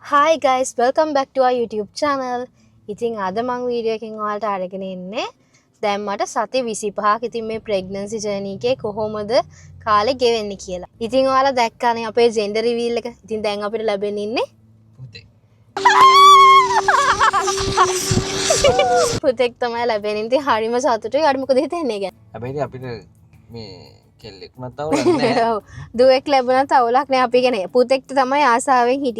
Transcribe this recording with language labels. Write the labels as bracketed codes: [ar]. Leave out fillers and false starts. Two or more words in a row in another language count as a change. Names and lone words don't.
[en] Hi guys, welcome back to our YouTube channel. [si] ඉතින් අද මම වීඩියෝ එකකින් ඔයාලට අරගෙන ඉන්නේ දැන් මට සති 25ක් ඉතින් මේ [en] pregnancy journey [si] එකේ කොහොමද කාලේ ගෙවෙන්නේ කියලා. ඉතින් ඔයාලා දැක්කානේ අපේ [en] gender reveal [si] එක. ඉතින් දැන් අපිට ලැබෙන්න ඉන්නේ පුතෙක්. පුතෙක් තමයි ලැබෙන්නේ. ඉතින් හරිම සතුටුයි. අර මොකද හිතන්නේ ගැන? හැබැයි අපිට මේ කෙල්ලෙක්ම තවලක් නැහැ. දුවෙක් ලැබුණත් අවුලක් නෑ අපි කියන්නේ. පුතෙක්ට තමයි ආසාවෙන් හිටියේ.